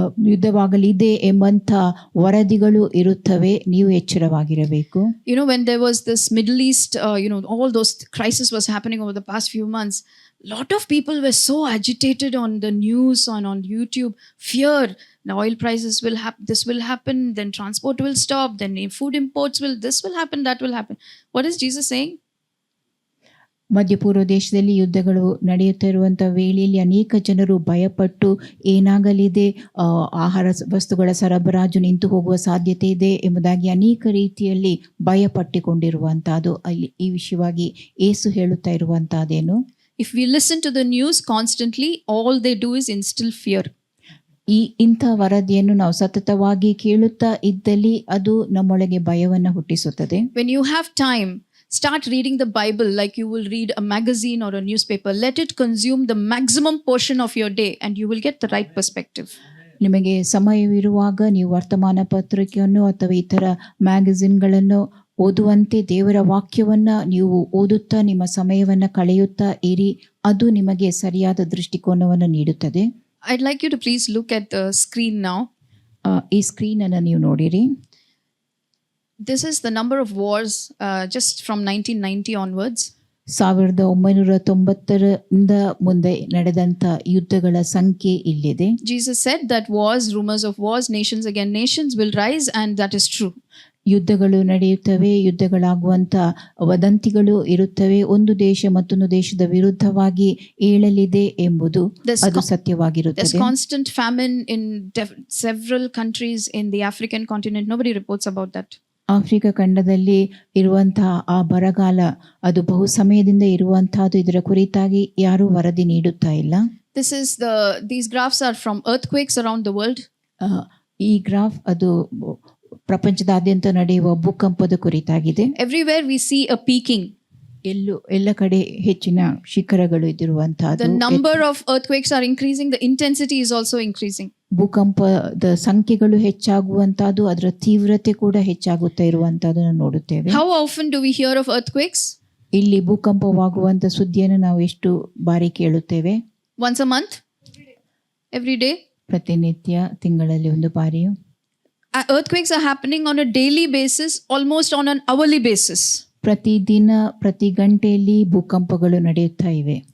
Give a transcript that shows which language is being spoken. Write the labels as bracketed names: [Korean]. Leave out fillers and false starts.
[Kannada] ಯುದ್ಧವಾಗಲಿದೆ ಎಂಬಂಥ ವರದಿಗಳು ಇರುತ್ತವೆ. ನೀವು ಎಚ್ಚರವಾಗಿರಬೇಕು. [English] You know, when there was this Middle East, all those crisis was happening over the past few months, lot of people were so agitated on the news and on YouTube. Fear, the oil prices will happen, this will happen, then transport will stop, then food imports this will happen, that will happen. What is Jesus saying? [Kannada] ಮಧ್ಯಪೂರ್ವ ದೇಶದಲ್ಲಿ ಯುದ್ಧಗಳು ನಡೆಯುತ್ತಿರುವಂಥ ವೇಳೆಯಲ್ಲಿ ಅನೇಕ ಜನರು ಭಯಪಟ್ಟು ಏನಾಗಲಿದೆ, ಆಹಾರ ವಸ್ತುಗಳ ಸರಬರಾಜು ನಿಂತು ಹೋಗುವ ಸಾಧ್ಯತೆ ಇದೆ ಎಂಬುದಾಗಿ ಅನೇಕ ರೀತಿಯಲ್ಲಿ ಭಯಪಟ್ಟುಕೊಂಡಿರುವಂಥದ್ದು. ಅಲ್ಲಿ ಈ ವಿಷಯವಾಗಿ ಏಸು ಹೇಳುತ್ತಾ ಇರುವಂಥದ್ದೇನು, [English] If we listen to the news constantly, all they do is instill fear. [Kannada] ಇಂಥ ವರದಿಯನ್ನು ನಾವು ಸತತವಾಗಿ ಕೇಳುತ್ತಾ ಇದ್ದಲ್ಲಿ ಅದು ನಮ್ಮೊಳಗೆ ಭಯವನ್ನು ಹುಟ್ಟಿಸುತ್ತದೆ. [English] When you have time, start reading the Bible like you will read a magazine or a newspaper. Let it consume the maximum portion of your day and you will get the right perspective. [Kannada] ನಿಮಗೆ ಸಮಯವಿರುವಾಗ ನೀವು ವರ್ತಮಾನ ಪತ್ರಿಕೆಯನ್ನು ಅಥವಾ ಇತರ ಮ್ಯಾಗಝಿನ್ಗಳನ್ನು ಓದುವಂತೆ ದೇವರ ವಾಕ್ಯವನ್ನು ನೀವು ಓದುತ್ತಾ ನಿಮ್ಮ ಸಮಯವನ್ನು ಕಳೆಯುತ್ತಾ ಇರಿ. ಅದು ನಿಮಗೆ ಸರಿಯಾದ ದೃಷ್ಟಿಕೋನವನ್ನು ನೀಡುತ್ತದೆ. [English] I'd like you to please look at the screen now. [Kannada] ಈ ಸ್ಕ್ರೀನನ್ನು ನೀವು ನೋಡಿರಿ. [English] This is the number of wars just from 1990 onwards. [Kannada] 1990ರಿಂದ ಮುಂದೆ ನಡೆದಂಥ ಯುದ್ಧಗಳ ಸಂಖ್ಯೆ ಇಲ್ಲಿದೆ. [English] Jesus said that wars, rumors of wars, nations against nations will rise, and that is true. [Kannada] ಯುದ್ಧಗಳು ನಡೆಯುತ್ತವೆ, ಯುದ್ಧಗಳಾಗುವಂಥ ವದಂತಿಗಳು ಇರುತ್ತವೆ, ಒಂದು ದೇಶ ಮತ್ತೊಂದು ದೇಶದ ವಿರುದ್ಧವಾಗಿ ಏಳಲಿದೆ ಎಂಬುದು ಅದು ಸತ್ಯವಾಗಿರುತ್ತದೆ. [English] There's constant famine in several countries in the African continent. Nobody reports about that. [Kannada] Africa ಖಂಡದಲ್ಲಿ ಇರುವಂತಹ ಆ ಬರಗಾಲ ಅದು ಬಹು ಸಮಯದಿಂದ ಇರುವಂತಹದ್ದು. ಇದರ ಕುರಿತಾಗಿ ಯಾರೂ ವರದಿ ನೀಡುತ್ತಾ ಇಲ್ಲ. [English] These graphs are from earthquakes around the world. [Kannada] ಈ ಗ್ರಾಫ್ ಅದು ಪ್ರಪಂಚದಾದ್ಯಂತ ನಡೆಯುವ ಭೂಕಂಪದ ಕುರಿತಾಗಿದೆ. [English] Everywhere we see a peaking. [Kannada] ಎಲ್ಲ ಕಡೆ ಹೆಚ್ಚಿನ ಶಿಖರಗಳು ಇದಿರುವಂತಹದ್ದು. [English] The number of earthquakes are increasing, the intensity is also increasing. [Kannada] ಭೂಕಂಪದ ಸಂಖ್ಯೆಗಳು ಹೆಚ್ಚಾಗುವಂತಹದ್ದು, ಅದರ ತೀವ್ರತೆ ಕೂಡ ಹೆಚ್ಚಾಗುತ್ತಾ ಇರುವಂತಹದನ್ನು ನೋಡುತ್ತೇವೆ. [English] How often do we hear of earthquakes? [Kannada] ಇಲ್ಲಿ ಭೂಕಂಪವಾಗುವಂತ ಸುದ್ದಿಯನ್ನು ನಾವು ಎಷ್ಟು ಬಾರಿ ಕೇಳುತ್ತೇವೆ? [English] Once a month? Every day? [Kannada] ಪ್ರತಿನಿತ್ಯ, ತಿಂಗಳಲ್ಲಿ ಒಂದು ಬಾರಿಯು. [English] Earthquakes are happening on a daily basis, almost on an hourly basis. [Kannada] ಪ್ರತಿದಿನ ಪ್ರತಿ ಗಂಟೆಯಲ್ಲಿ ಭೂಕಂಪಗಳು ನಡೆಯುತ್ತಾ ಇವೆ.